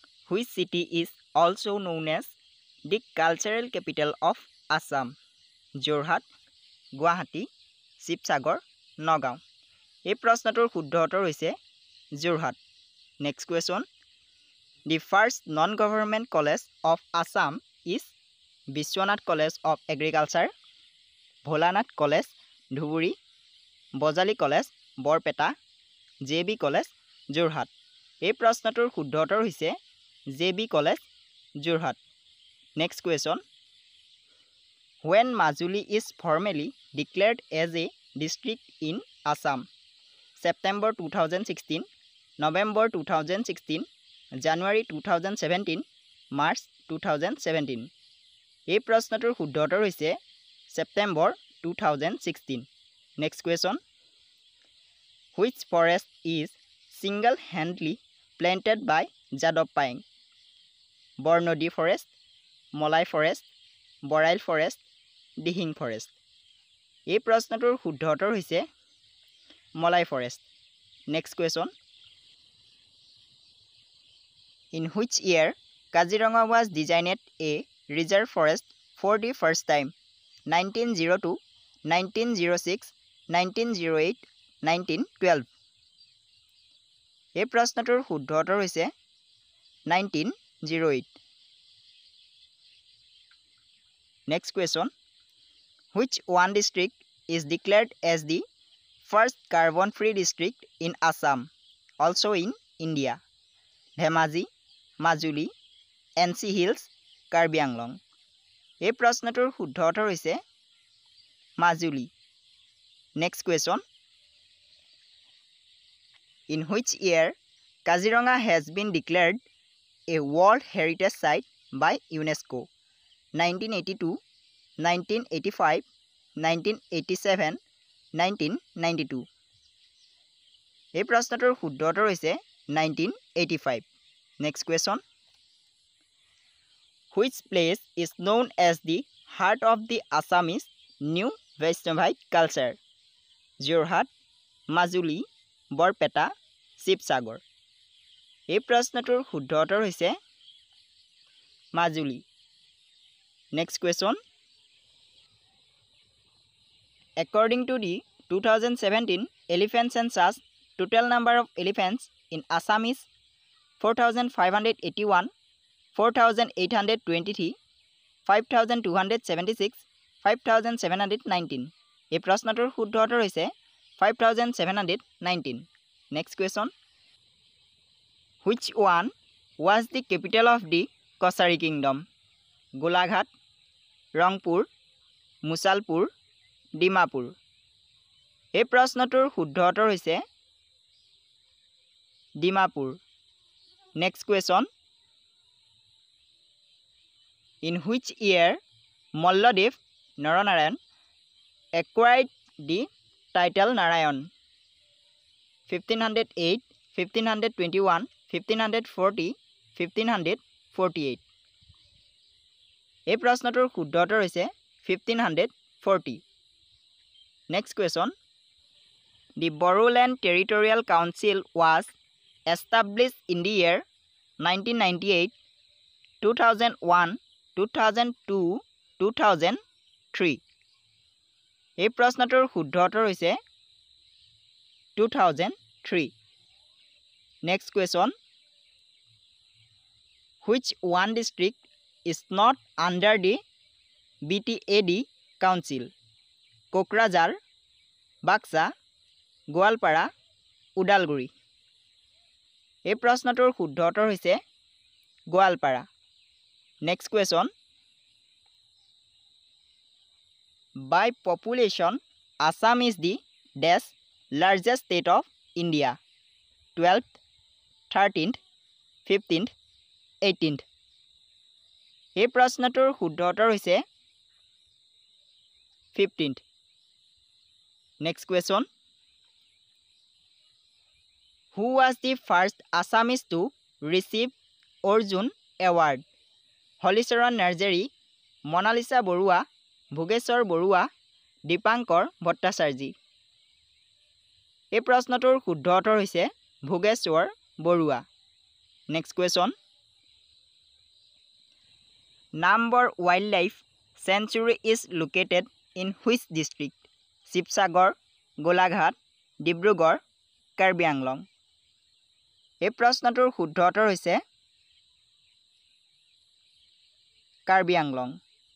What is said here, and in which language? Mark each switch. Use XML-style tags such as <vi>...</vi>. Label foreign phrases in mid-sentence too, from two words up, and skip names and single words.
<en>Which city is also known as the cultural capital of Assam? Jorhat, Guwahati, Shivsagar, Nagaon.</en> <as>এই প্ৰশ্নটোৰ শুদ্ধ উত্তৰ হৈছে Jorhat.</as> <en>Next question. The first non-government college of Assam is Vishwanath College of Agriculture, Bholanath College, Dhuburi, Bojali College, Borpeta, JB College, Jorhat.</en> <as>এই প্ৰশ্নটোৰ শুদ্ধ উত্তৰ হৈছে JB College, Jorhat.</as> <en>Next question. When Majuli is formally declared as a district in Assam? September 2016, November 2016, January 2017, March 2017.</en> <as>এই প্ৰশ্নটোৰ শুদ্ধ উত্তৰ হৈছে September 2016.</as> <en>Next question. Which forest is single-handedly planted by Jadav Payeng? Bornodi forest, Molai forest, Borail forest, Dihing forest.</en> <as>এই প্ৰশ্নটোৰ শুদ্ধ উত্তৰ হৈছে Molai forest.</as> <en>Next question. In which year Kaziranga was designed a reserve forest for the first time? 1902, 1906, 1908, 1912.</en> <as>এই প্ৰশ্নটোৰ শুদ্ধ উত্তৰ হৈছে 1908.</as> <en>Next question. Which one district is declared as the first carbon-free district in Assam, also in India? Dhemaji, Majuli, NC Hills, Karbi Anglong.</en> <as>এই প্ৰশ্নটোৰ শুদ্ধ উত্তৰ হৈছে Majuli.</as> <en>Next question. In which year Kaziranga has been declared a World Heritage Site by UNESCO? 1982, 1985, 1987, 1992.</en> <as>এই প্ৰশ্নটোৰ শুদ্ধ উত্তৰ হৈছে 1985.</as> <en>Next question. Which place is known as the heart of the Assamese New Vaishnavite culture? Jorhat, Majuli, Borpeta, Shivsagar.</en> <as>এই প্ৰশ্নটোৰ শুদ্ধ উত্তৰ হৈছে Majuli.</as> <en>Next question. According to the 2017 elephant census, total number of elephants in Assam is 4,581, 4,823, 5,276, 5,719.</en> <as>এই প্ৰশ্নটোৰ শুদ্ধ উত্তৰ হৈছে 5,719.</as> <en>Next question. Which one was the capital of the Kosari Kingdom? Golaghat, Rangpur, Musalpur, Dimapur.</en> <as>এই প্ৰশ্নটোৰ শুদ্ধ উত্তৰ হৈছে Dimapur.</as> <en>Next question. In which year Malladev Naranarayan acquired the title Narayan? 1508, 1521, 1540, 1548.</en> <as>এই প্ৰশ্নটোৰ শুদ্ধ উত্তৰ হৈছে 1540.</as> <en>Next question. The Bodoland Territorial Council was established in the year 1998, 2001, 2002, 2003.</en> <as>এই প্ৰশ্নটোৰ শুদ্ধ উত্তৰ হৈছে 2003.</as> <en>Next question. Which one district is not under the BTAD Council? Kokrajhar, Baksa, Goalpara, Udalguri.</en> <as>এই প্ৰশ্নটোৰ শুদ্ধ উত্তৰ হৈছে Goalpara.</as> <en>Next question. By population, Assam is the dash largest state of India? 12th, 13th, 15th, 18th.</en> <as>এই প্ৰশ্নটোৰ শুদ্ধ উত্তৰ হৈছে 15th.</as> <en>Next question. Who was the first Assamese to receive Arjun Award? Holicharan Narjeri, Monalisa Borua, Bhugeshwar Borua, Dipankar Bhattacharjee.</en> <as>এই প্ৰশ্নটোৰ শুদ্ধ উত্তৰ হৈছে Bhugeshwar Borua.</as> <en>Next question. Number Wildlife Sanctuary is located in which district? Sibsagar, Golaghat, Dibrugarh, Karbi Anglong.</en> <as>এই প্ৰশ্নটোৰ শুদ্ধ উত্তৰ হৈছে কাৰ্বি আংলং।</as>